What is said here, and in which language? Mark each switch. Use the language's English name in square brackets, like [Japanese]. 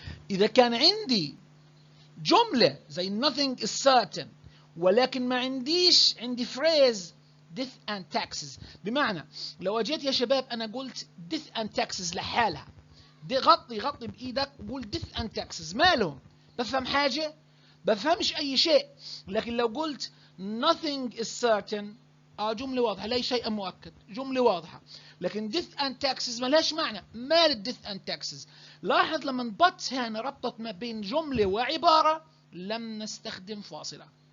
[Arabic] إذا كان عندي جملة زي [English] nothing is certain [Arabic] ولكن ما عندي phrase [English] death and taxes، [Arabic] بمعنى لو أجيت يا شباب أنا قلت death and taxes لحالها، غطي بإيدك وقول death and taxes، مالهم؟ بفهم حاجة؟ بفهمش أي شيء. لكن لو قلت [English] nothing is certain [Arabic] جملة واضحة، لا شيء مؤكد، جملة واضحة. لكن [English] death and taxes [Arabic] ما لهاش معنى، مال death and taxes. لاحظ لما نبط هنا ربطت ما بين جملة وعبارة لم نستخدم فاصلة.